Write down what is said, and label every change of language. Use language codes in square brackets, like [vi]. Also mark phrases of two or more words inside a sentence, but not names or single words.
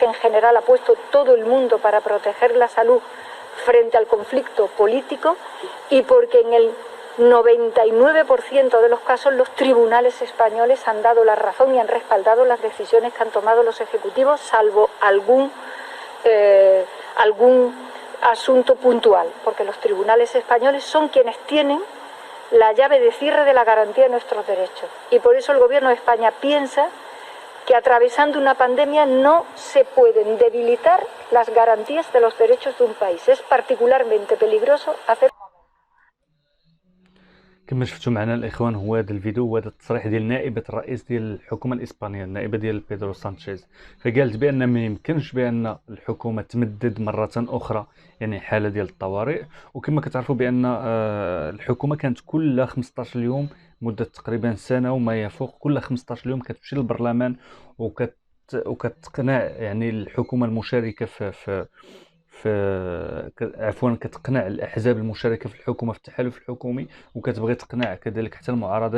[es] en general ha puesto todo el mundo para proteger la salud frente al conflicto político, y porque en el 99% de los casos los tribunales españoles han dado la razón y han respaldado las decisiones que han tomado los ejecutivos, salvo algún asunto puntual, porque los tribunales españoles son quienes tienen la llave de cierre de la garantía de nuestros derechos. Y por eso el Gobierno de España piensa que atravesando una pandemia no se pueden debilitar las garantías de los derechos de un país. Es particularmente peligroso hacer. [ar] كما شفتوا معنا الاخوان هو هذا الفيديو وهذا التصريح ديال نائبه الرئيس ديال الحكومه الاسبانيه، النائبه ديال بيدرو سانشيز. فقالت بان ما يمكنش بان الحكومه تمدد مره اخرى يعني حاله ديال الطوارئ. وكما كتعرفوا بان الحكومه كانت كل 15 يوم مده تقريبا سنه وما يفوق، كل 15 يوم كتمشي للبرلمان وكتقنع يعني الحكومه المشاركه عفوا كتقنع الاحزاب المشاركه في الحكومه في التحالف الحكومي، وكتبغي تقنع كذلك حتى المعارضه.